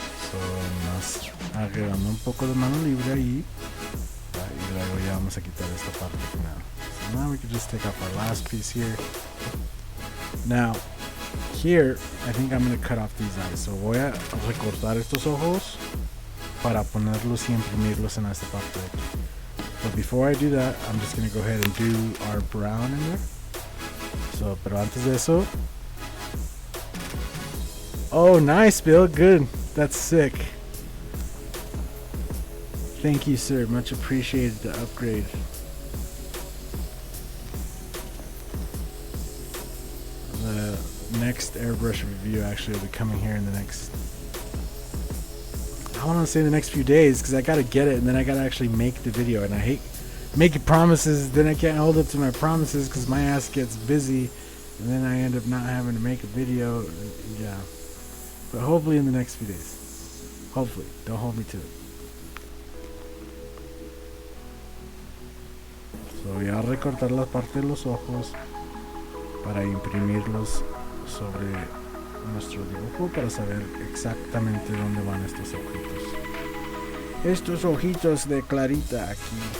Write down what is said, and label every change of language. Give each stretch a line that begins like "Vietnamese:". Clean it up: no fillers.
Spanish: So, nos agregando un poco de mano libre ahí. Y luego ya vamos a quitar esta parte final.
English: So now we can just take off our last piece here. Now, here, I think I'm going to cut off these eyes.
Spanish: So voy a recortar estos ojos para ponerlos y imprimirlos en esta parte.
English: But before I do that, I'm just going to go ahead and do our brown in there.
Spanish: So, pero antes de eso.
English: Oh, nice, Bill. Good. That's sick. Thank you, sir. Much appreciated the upgrade. The next airbrush review actually will be coming here in the next, I want to say the next few days, because I got to get it and then I got to actually make the video, and I hate making promises, then I can't hold up to my promises because my ass gets busy and then I end up not having to make a video. Yeah, but hopefully in the next few days. Hopefully. Don't hold me to it.
Spanish: So voy a recortar la parte de los ojos para imprimirlos sobre nuestro dibujo para saber exactamente dónde van estos ojitos. Estos ojitos de Clarita aquí.